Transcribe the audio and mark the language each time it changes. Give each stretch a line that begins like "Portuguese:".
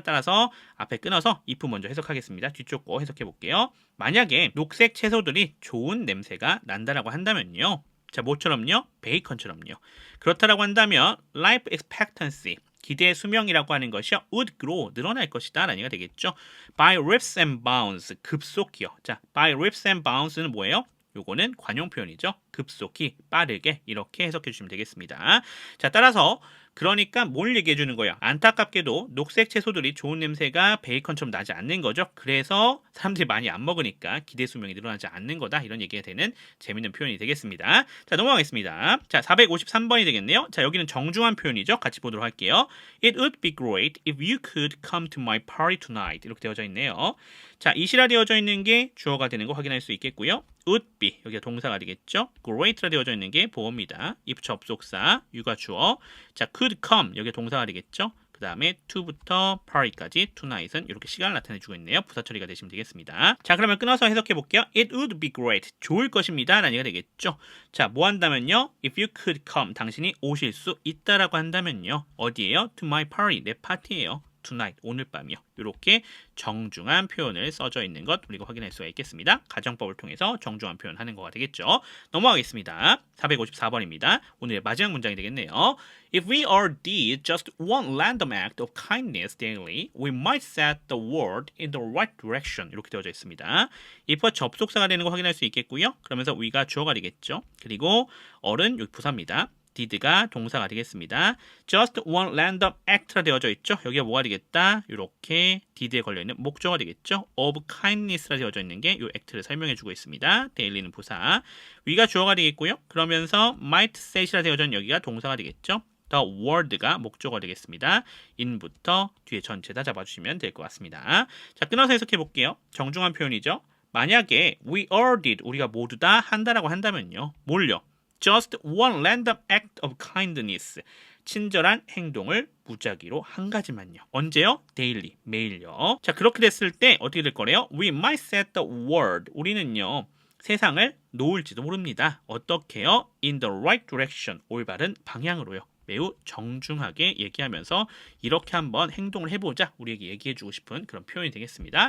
Korean: 따라서 앞에 끊어서 if 먼저 해석하겠습니다. 뒤쪽 거 해석해 볼게요. 만약에 녹색 채소들이 좋은 냄새가 난다라고 한다면요. 자, 뭐처럼요? 베이컨처럼요. 그렇다라고 한다면
English: life expectancy
Korean: 기대 수명이라고 하는 것이
English: would grow
Korean: 늘어날 것이다 라는 얘기가 되겠죠.
English: by leaps and bounds
Korean: 급속히요. 자, by leaps and bounds는 뭐예요? 요거는 관용 표현이죠. 급속히 빠르게 이렇게 해석해 주시면 되겠습니다. 자, 따라서 그러니까 뭘 얘기해 주는 거예요? 안타깝게도 녹색 채소들이 좋은 냄새가 베이컨처럼 나지 않는 거죠. 그래서 사람들이 많이 안 먹으니까 기대 수명이 늘어나지 않는 거다. 이런 얘기가 되는 재밌는 표현이 되겠습니다. 자, 넘어가겠습니다. 자, 453번이 되겠네요. 자, 여기는 정중한 표현이죠. 같이 보도록 할게요.
English: It would be great if you could come to my party tonight.
Korean: 이렇게 되어져 있네요. 자, 이시라 되어져 있는 게 주어가 되는 거 확인할 수 있겠고요. would be 여기가 동사가 되겠죠. great라 되어져 있는 게 보어입니다. if 접속사, you가 주어. 자,
English: could come
Korean: 여기가 동사가 되겠죠. 그 다음에 to부터 party까지 tonight은 이렇게 시간을 나타내주고 있네요. 부사 처리가 되시면 되겠습니다. 자, 그러면 끊어서 해석해 볼게요.
English: It would be great.
Korean: 좋을 것입니다. 라는 얘기가 되겠죠. 자, 뭐 한다면요.
English: If you could come.
Korean: 당신이 오실 수 있다라고 한다면요. 어디에요?
English: To my party.
Korean: 내 파티예요. tonight, 오늘 밤이요. 이렇게 정중한 표현을 써져 있는 것 우리가 확인할 수가 있겠습니다. 가정법을 통해서 정중한 표현하는 거가 되겠죠. 넘어가겠습니다. 454번입니다. 오늘의 마지막 문장이 되겠네요.
English: If we all did just one random act of kindness daily, we might set the world in the right direction.
Korean: 이렇게 되어져 있습니다. if가 접속사가 되는 거 확인할 수 있겠고요. 그러면서 we가 주어가 되겠죠. 그리고 all은 여기 부사입니다. did가 동사가 되겠습니다.
English: just one random act
Korean: 라 되어져 있죠. 여기가 뭐가 되겠다? 이렇게 did에 걸려있는 목적어가 되겠죠.
English: of kindness
Korean: 라 되어져 있는 게 이 act를 설명해주고 있습니다. daily는 부사. we가 주어가 되겠고요. 그러면서
English: might set
Korean: 이라 되어져 있는 여기가 동사가 되겠죠.
English: the world
Korean: 가 목적어가 되겠습니다. in부터 뒤에 전체 다 잡아주시면 될 것 같습니다. 자, 끊어서 해석해 볼게요. 정중한 표현이죠. 만약에
English: we all did,
Korean: 우리가 모두 다 한다라고 한다면요. 뭘요?
English: Just one random act of kindness.
Korean: 친절한 행동을 무작위로 한 가지만요. 언제요? daily, 매일요. 자, 그렇게 됐을 때 어떻게 될 거래요?
English: We might set the world.
Korean: 우리는요. 세상을 놓을지도 모릅니다. 어떻게요?
English: In the right direction.
Korean: 올바른 방향으로요. 매우 정중하게 얘기하면서 이렇게 한번 행동을 해보자 우리에게 얘기해주고 싶은 그런 표현이 되겠습니다.